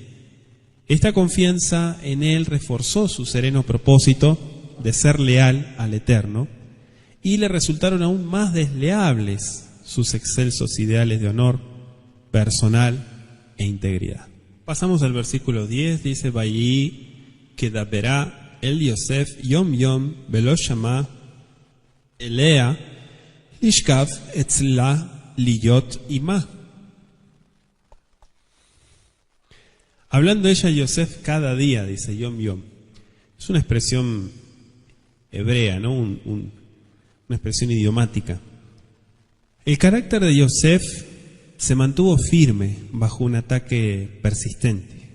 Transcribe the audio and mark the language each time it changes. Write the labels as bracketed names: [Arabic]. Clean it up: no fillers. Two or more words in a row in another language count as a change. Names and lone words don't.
[Spanish] Esta confianza en él reforzó su sereno propósito de ser leal al Eterno y le resultaron aún más desleables sus excelsos ideales de honor personal e integridad. Pasamos al versículo 10, dice, [Hebrew] ויהי כדברה אל יוסף יום יום ולא שמע אליה לשכב אצלה להיות עמה. [Spanish] Hablando ella Yosef cada día, dice [Hebrew] יום יום. [Spanish] Es una expresión hebrea, ¿no? Una expresión idiomática. El carácter de Yosef se mantuvo firme bajo un ataque persistente.